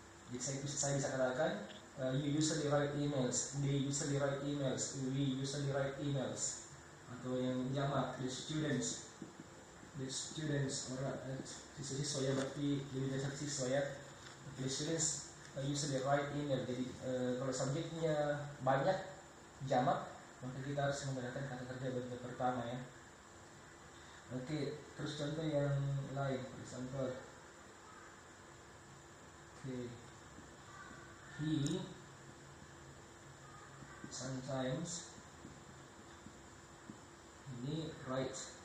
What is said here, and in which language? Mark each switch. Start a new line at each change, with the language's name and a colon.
Indonesian: Jadi saya bisa katakan
English: you usually write emails, they usually write emails, we usually write emails.
Indonesian: Atau yang jamak,
English: the students
Indonesian: orang siswa ya, berarti lebih dari siswa ya.
English: The students usually write email.
Indonesian: Jadi kalau subjeknya banyak jamak, maka kita harus menggunakan kata kerja bentuk pertama ya. Oke, terus contoh yang lain,
English: for example, he sometimes,
Indonesian: ini write.